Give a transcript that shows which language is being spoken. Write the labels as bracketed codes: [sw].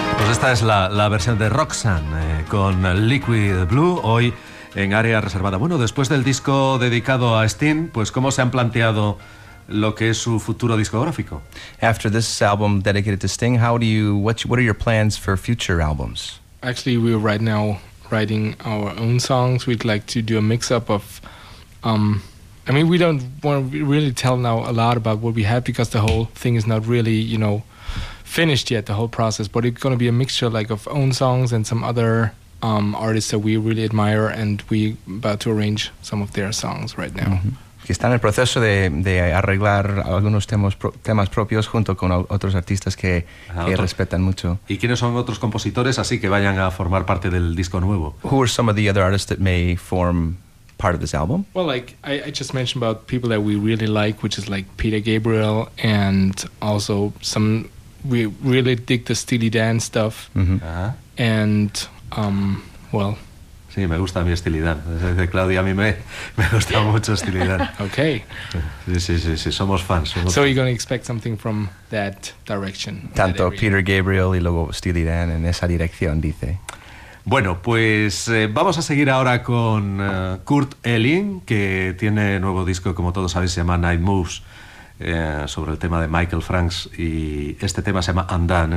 [es] Esta es la versión de Roxanne con Liquid Blue hoy en Área Reservada. Bueno, después del disco dedicado a Sting, pues ¿cómo se han planteado lo que es su futuro discográfico? [en] After this album dedicated to Sting, what are your plans for future albums? Actually, we are right now writing our own songs. We'd like to do a mix-up of we don't want to really tell now a lot about what we have because the whole thing is not really, you know, finished yet, the whole process, but it's going to be a mixture like of own songs and some other artists that we really admire, and we about to arrange some of their songs right now. [es] Que está en el proceso de arreglar algunos temas propios junto con otros artistas que respetan mucho. ¿Y quiénes son otros compositores así que vayan a formar parte del disco nuevo? [en] Who are some of the other artists that may form part of this album? Well, like I just mentioned about people that we really like, which is like Peter Gabriel, and also some. We really dig the Steely Dan stuff. Uh-huh. And, [es] Sí, me gusta mi Steely Dan. Claudia, a mí me gusta mucho Steely Dan. [en] Okay. [es] Sí, somos fans. [en] So you're going to expect something from that direction. [es] Tanto [en] that [es] Peter Gabriel y luego Steely Dan en esa dirección, dice. Bueno, pues vamos a seguir ahora con Kurt Elling, que tiene nuevo disco, como todos sabéis, se llama Night Moves. Sobre el tema de Michael Franks, y este tema se llama Undone.